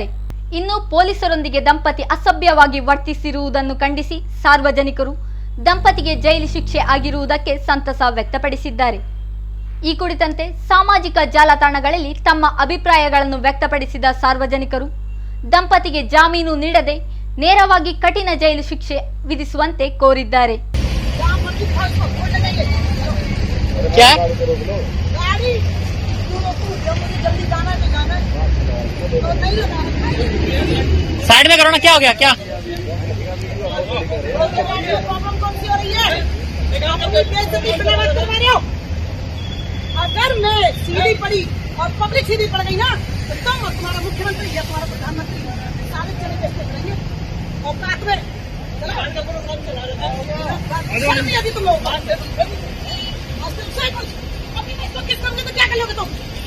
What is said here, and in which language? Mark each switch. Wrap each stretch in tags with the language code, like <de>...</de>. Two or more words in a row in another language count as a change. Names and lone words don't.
<kn>ಇನ್ನು ಪೊಲೀಸರೊಂದಿಗೆ ದಂಪತಿ ಅಸಭ್ಯವಾಗಿ ವರ್ತಿಸಿರುವುದನ್ನು ಖಂಡಿಸಿ ಸಾರ್ವಜನಿಕರು ದಂಪತಿಗೆ ಜೈಲು ಶಿಕ್ಷೆ ಆಗಿರುವುದಕ್ಕೆ ಸಂತಸ ವ್ಯಕ್ತಪಡಿಸಿದ್ದಾರೆ. ಈ ಕುರಿತಂತೆ ಸಾಮಾಜಿಕ ಜಾಲತಾಣಗಳಲ್ಲಿ ತಮ್ಮ ಅಭಿಪ್ರಾಯಗಳನ್ನು ವ್ಯಕ್ತಪಡಿಸಿದ ಸಾರ್ವಜನಿಕರು ದಂಪತಿಗೆ ಜಾಮೀನು ನೀಡದೆ ನೇರವಾಗಿ ಕಠಿಣ ಜೈಲು ಶಿಕ್ಷೆ ವಿಧಿಸುವಂತೆ ಕೋರಿದ್ದಾರೆ.</kn> <hi>क्या साइड में करो ना, क्या हो गया, क्या अगर मैं सीधी पड़ी और पब्लिक सीधी पड़ गई ना तो तुम्हारा मुख्यमंत्री या तुम्हारा प्रधानमंत्री सारे चले बैठे रहेंगे और साथ में यदि तुम लोग बात तो किस करने तो क्या कर लोगे तुम?</hi>